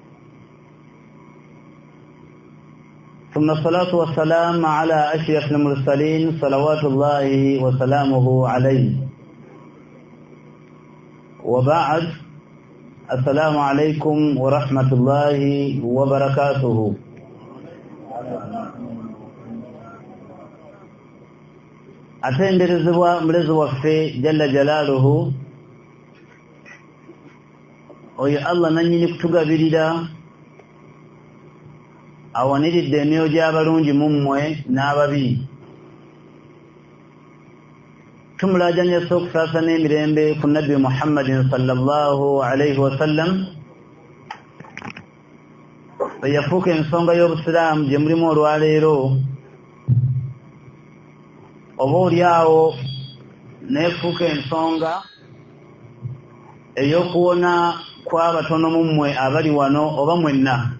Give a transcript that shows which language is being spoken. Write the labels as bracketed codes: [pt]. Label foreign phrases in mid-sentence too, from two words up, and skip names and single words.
[ar] ثم الصلاة والسلام على أشرف المرسلين صلوات الله وسلامه عليه، وبعد. السلام عليكم ورحمة الله وبركاته. [lg] atenderezebwa mulezi waffe [ar] جل جلاله [lg] oyo Allah nannyini kutugabirira awaniridde emyoyo gy'abalungi mu mmwe n'ababi. tumulaajanya okusaasana emirembe ku nabbi Muhammadin [ar] صلى الله عليه وسلم [lg] eyafuuka ensonga y'obusiraamu gye mulimu olwaleero, oba oliawo neefuuka ensonga ey'okuwona kw'abatono mu mmwe abali wano oba mwenna.